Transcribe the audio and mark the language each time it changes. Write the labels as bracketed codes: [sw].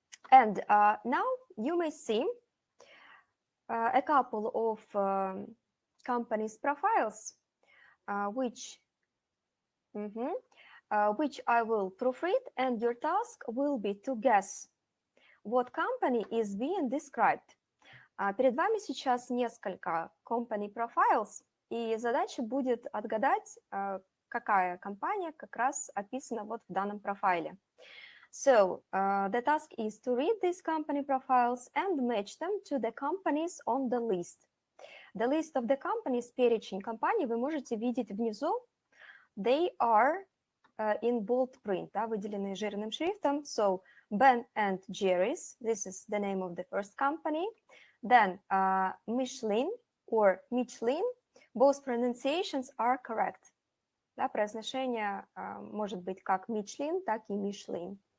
[en] And now you may see a couple of companies' profiles, which I will proofread, and your task will be to guess what company is being described. [ru] Перед вами сейчас несколько [en] company profiles, [ru] и задача будет отгадать, какая компания как раз описана вот в данном профайле. [en] So, the task is to read these company profiles and match them to the companies on the list. The list of the companies, [ru] перечень компаний, вы можете видеть внизу. [en] They are in bold print, [ru] да, выделенные жирным шрифтом. [en] So, Ben and Jerry's, this is the name of the first company. Then, Michelin or Michelin, both pronunciations are correct. [ru] Да, произношение может быть как Michelin, так и Michelin.